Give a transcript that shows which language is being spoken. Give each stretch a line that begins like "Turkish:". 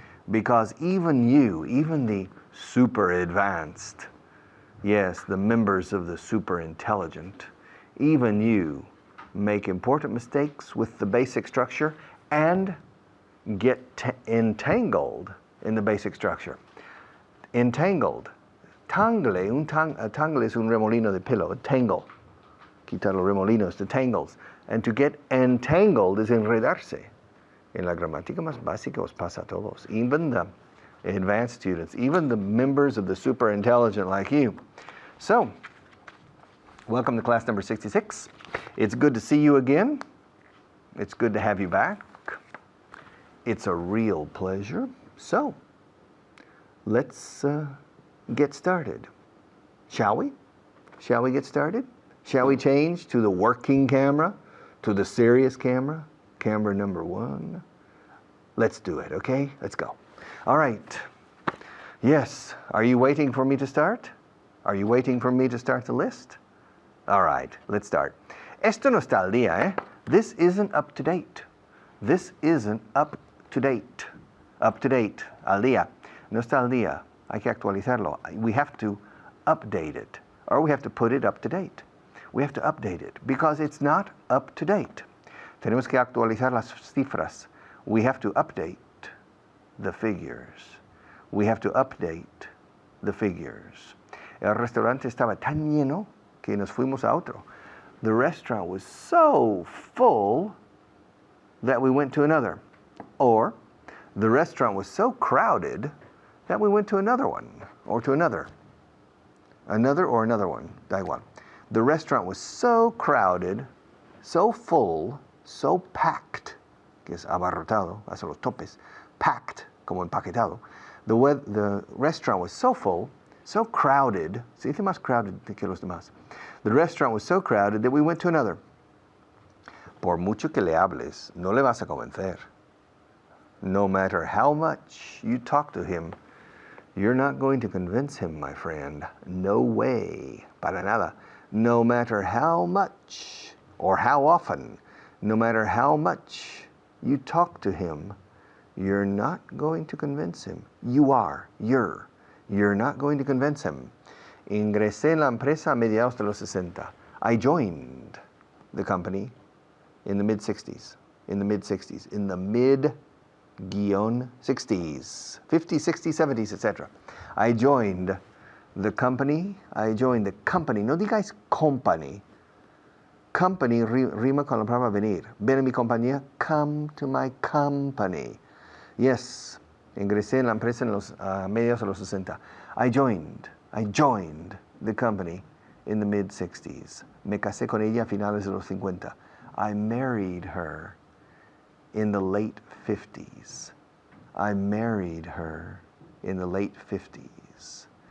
English: Because even the super advanced, yes, the members of the super intelligent, even you make important mistakes with the basic structure and get entangled in the basic structure.
Spanish: Entangled. Tangle es un remolino de pelo. Tangle. Quitar los remolinos,
English: the tangles. And to get entangled is enredarse.
Spanish: En la gramática más básica os pasa a todos.
English: Even the advanced students, even the members of the super intelligent like you. So, welcome to class number 66. It's good to see you again. It's good to have you back. It's a real pleasure. So, let's get started. Shall we? Shall we get started? Shall we change to the working camera, to the serious camera, camera number 1? Let's do it, okay? Let's go. All right. Yes. Are you waiting for me to start? Are you waiting for me to start the list? All right. Let's start.
Spanish: Esto no está al día, eh?
English: This isn't up to date. This isn't up to date.
Spanish: Up to date. Al día. No está al día. Hay que actualizarlo.
English: We have to update it. Or we have to put it up to date. We have to update it because it's not up to date.
Spanish: Tenemos que actualizar las cifras.
English: We have to update the figures. We have to update the figures.
Spanish: El restaurante estaba tan lleno que nos fuimos a otro.
English: The restaurant was so full that we went to another. Or, the restaurant was so crowded that we went to another one, or to another. Another or another one,
Spanish: da igual.
English: The restaurant was so crowded, so full, so packed,
Spanish: que es abarrotado, hacia los topes,
English: packed,
Spanish: como empaquetado.
English: The restaurant was so full, so crowded,
Spanish: se dice más crowded que los demás.
English: The restaurant was so crowded that we went to another.
Spanish: Por mucho que le hables, no le vas a convencer.
English: No matter how much you talk to him, you're not going to convince him, my friend. No way.
Spanish: Para nada.
English: No matter how much or how often, no matter how much you talk to him, you're not going to convince him. You're not going to convince him.
Spanish: Ingresé en la empresa a mediados de los 60.
English: I joined the company in the mid-60s. In the mid-60s. In the mid-60s. 50s, 60s, 70s, etc. I joined the company.
Spanish: No digáis
English: company.
Spanish: Company rima con la palabra venir. Ven a mi compañía.
English: Come to my company. Yes.
Spanish: Ingresé en la empresa en los mediados de los 60.
English: I joined the company in the mid-60s.
Spanish: Me casé con ella a finales de los 50.
English: I married her in the late 50s. I married her in the late 50s.